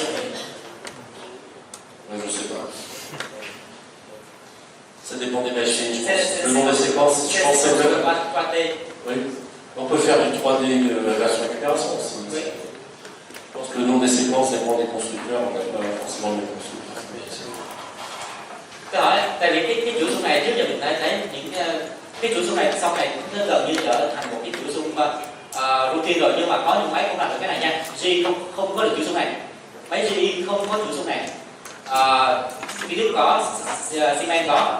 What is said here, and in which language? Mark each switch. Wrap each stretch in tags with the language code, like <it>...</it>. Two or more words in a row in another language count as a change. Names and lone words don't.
<fr>Ouais, je sais pas. Ça dépend des machines, je pense. Le nom des séquences, je pense que c'est 3D. Oui. On peut faire du 3D version récupération aussi. Oui. Je pense que le nom des séquences dépend des constructeurs, on n'a pas forcément le même constructeur.</fr> <vi>Tôi hỏi, tại vì cái chuỗi xung này trước giờ mình đã thấy những cái chuỗi xung này sau này nó gần như trở thành một cái chuỗi xung routine rồi, nhưng mà có những máy không làm được cái này nha. G không có được chuỗi xung này, máy GE không có chuỗi xung này. Philips có, Siemens có.</vi>